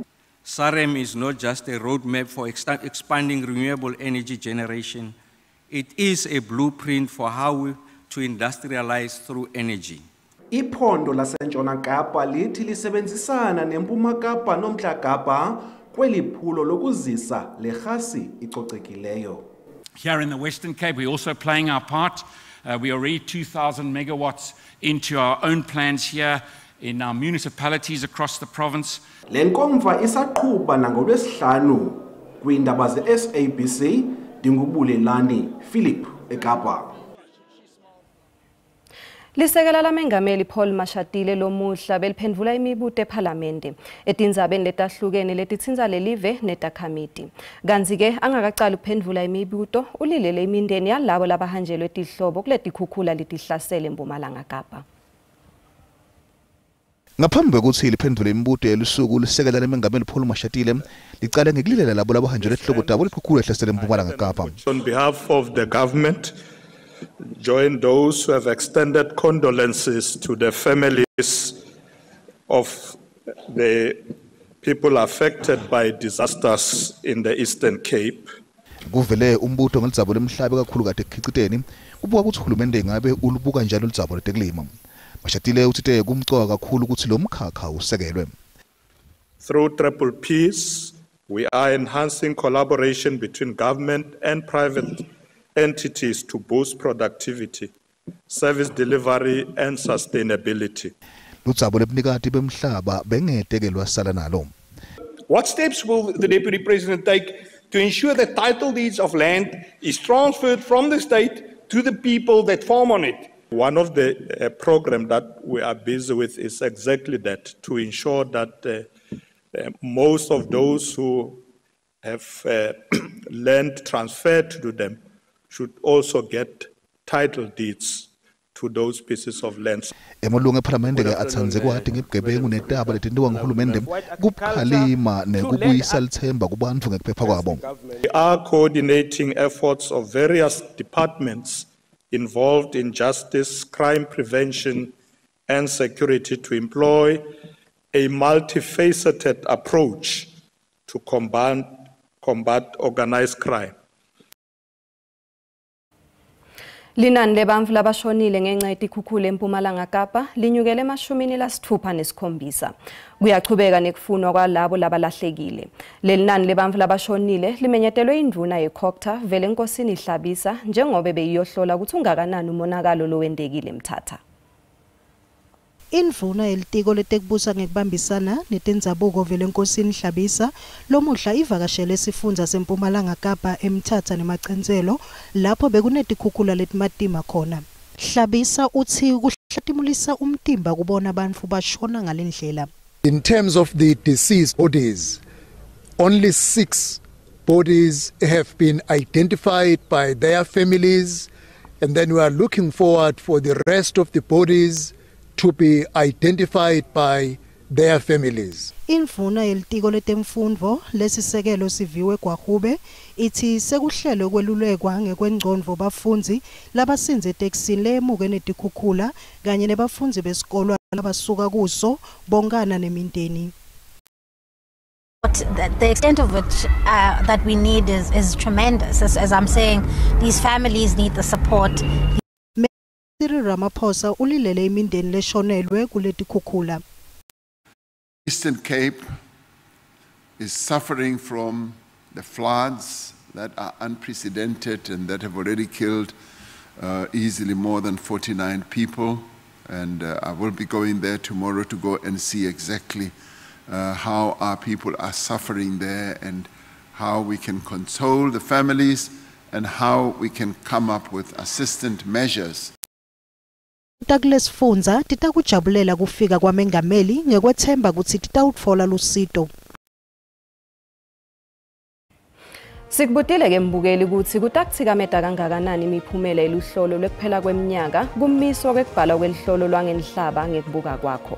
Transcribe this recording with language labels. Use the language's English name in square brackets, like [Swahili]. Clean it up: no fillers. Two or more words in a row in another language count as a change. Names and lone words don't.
[English] SAREM is not just a roadmap for expanding renewable energy generation. It is a blueprint for how to industrialize through energy. [Xhosa] Iphondo laseNtshona Kapa lithi lisebenzisana neMpuma Kapa noMntla Kapa kweli phulo lokuzisa le rhasi icocekileyo. [English] Here in the Western Cape, we're also playing our part. We are already 2,000 megawatts into our own plans here in our municipalities across the province. [Xhosa] Le nkomfa isaqhuba nangoLwesihlanu kwiindaba ze-SABC. Dingubulelani Philip eKapa. [Swati] Lisekela la Mengameli Paul Mashatile lomuhla beliphendvula imibuto ePhalamende etindzabeni letahlukene letitsinza lelive netakhamiti. Kanzi-ke angakacala ukuphendvula imibuto ulilele imindeni yalabo labahanjelwe tihlobo kuletikhukhula letihlasele eMpumalanga Kapa. Ngaphambi kokuthi liphendule imibuto yelusuku lisekela leMengameli Paul Mashatile licala ngekulilela labo labahanjelwe tihlobo tabo likhukhula ehlasele eMpumalanga Kapa. [English] On behalf of the government, join those who have extended condolences to the families of the people affected by disasters in the Eastern Cape. [Swati] Kuvele umbuto ngelidzabo lemhlabe kakhulu kade ekukhiciteni kubuka ukuthi uhulumende ngabe ulubuka njalo lidzabo letekulima. Mashatile uthite kumcoka kakhulu ukuthi lo mkhakha usekelwe. [English] Through Triple Ps, we are enhancing collaboration between government and private entities to boost productivity, service delivery and sustainability. [Swati] Ludzabo lebnikati bemhlaba bengetekelwa sala nalo. [English] What steps will the Deputy President take to ensure that title deeds of land is transferred from the state to the people that farm on it One of the programs that we are busy with is exactly that, to ensure that most of those who have land transferred to them should also get title deeds to those pieces of land. [Swati] Emalunga eParliamente ke atsanze kwati ngebugebengu netaba letindiwa nguhulumende kuphalima nekubuyisa lithemba kubantfu ngekuphepha kwabo. [English] We are coordinating efforts of various departments involved in justice, crime prevention, and security to employ a multifaceted approach to combat organized crime. [Swati] Linani lebantfu labashonile ngenxa yetikhukhula eMpumalanga Kapa linyukeleema-67. Kuyachubeka nekufunwa kwalabo labalahlekile. Leli nani lebantfu labashonile limenyetelwe indvuna yeCOGTA vele enkosini Hlabisa njengoba beyiyohlola ukuthi ungakanani umonakalo lowendekile eMthatha. Indvuna yelitiko letekubusa ngekubambisana netindzabuko vele enkosini Hlabisa lomuhla ivakashele esifundza seMpumalanga Kapa eMthatha nemacenzelo lapho bekunetikhukhula letimatima khona. Hlabisa uthi kuhlatimulisa umtimba kubona bantfu bashona ngalendlela. [English] In terms of the deceased bodies, only 6 bodies have been identified by their families, and then we are looking forward for the rest of the bodies to be identified by their families. [Swati] Indvuna yelitiko letemfundvo lesisekelo siviwe kwaHube ithi sekuhlelwe kwelulekwa ngekwengcondvo bafundzi labasinze etekisini lemuke netikhukhula kanye nebafundzi besikolo labasuka kuso bongana nemindeni. [English] The extent of which that we need is tremendous. As I'm saying, these families need the support. [Swati] Cyril Ramaphosa ulilele imindeni leshonelwe kuletikhukhula. [English] Eastern Cape is suffering from the floods that are unprecedented and that have already killed easily more than 49 people. And I will be going there tomorrow to go and see exactly how our people are suffering there and how we can console the families and how we can come up with assistant measures. [Swati] Douglas Funza titakujabulela kufika kwamengameli ngekwethemba ukuthi titawutfola lusito. Sikubutile ke mbukeli ukuthi kutakutsikameta kangakanani imiphumela eluhlolo lwekuphela kweminyaka kumiswa kwekubhala kwelihlolo lwangenhlaba ngekubuka kwakho.